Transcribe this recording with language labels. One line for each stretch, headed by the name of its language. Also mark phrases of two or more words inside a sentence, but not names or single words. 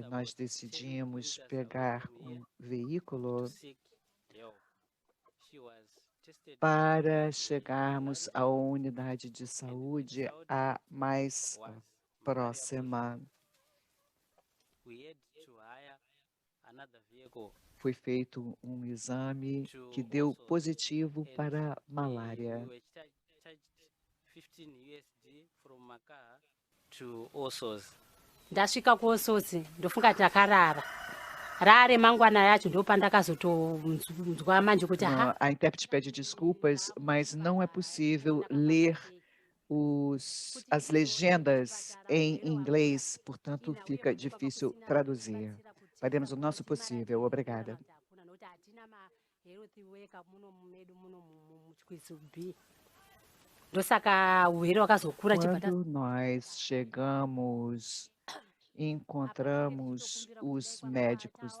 Portuguese: Nós decidimos pegar um veículo para chegarmos à unidade de saúde a mais próxima. Foi feito um exame que deu positivo para malária.
Shona: Ndasvika kuOsozi ndofunga ndakarara. Rare mangwana yacho ndopandakazotonzwa manje kuti
Portuguese: A intérprete pede desculpas, mas não é possível ler as legendas em inglês, portanto fica difícil traduzir. Faremos o nosso possível. Obrigada. Quando nós chegamos, encontramos os médicos.